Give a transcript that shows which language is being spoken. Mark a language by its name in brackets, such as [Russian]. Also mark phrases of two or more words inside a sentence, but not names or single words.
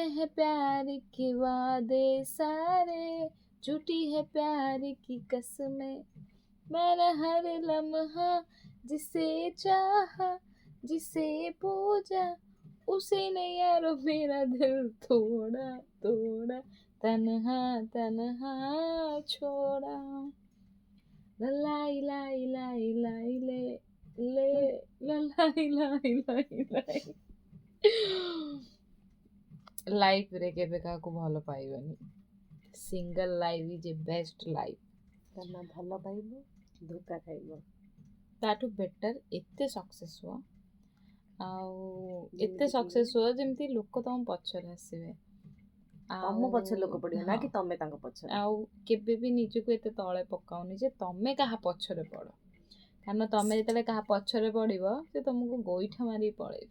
[Hindi] हैं प्यार के वादे सारे, झूठी है प्यार की कसमें, मैंने हर लम्हा जिसे चाहा, जिसे पूजा, उसे ने यारो मेरा दिल तोड़ा तोड़ा, तन्हा तन्हा छोड़ा, लाई लाई लाई लाई ले ले लाई लाई लाई लाई। [Odia] ଲାଇଫ ରେ କେବେ କାହାକୁ ଭଲ ପାଇବନି, [English] single life is a best life. [Odia] ତମେ ଭଲ ପାଇବ ଧୋକା ଖାଇବ ତାଠୁ ବେଟର ଏତେ ସକ୍ସେସ୍ ହୁଅ, ଆଉ ଏତେ ଯେମିତିକି? ସକ୍ସେସ୍ ହୁଅ ଯେମିତି ଲୋକ ତମ ପଛରେ ଆସିବେ, ତମ ପଛରେ ଲୋକ ପଡିବ ନା କି ତମେ ତାଙ୍କ ପଛରେ। ଆଉ କେବେ ବି ନିଜକୁ ଏତେ ତଳେ ପକାଉନି ଯେ ତମେ କାହା ପଛରେ ପଡ, କାରଣ ତମେ ଯେତେବେଳେ କାହା ପଛରେ ପଡିବ ସେ ତମକୁ ଗୋଇଠା ମାରିକି ପଳେଇବ।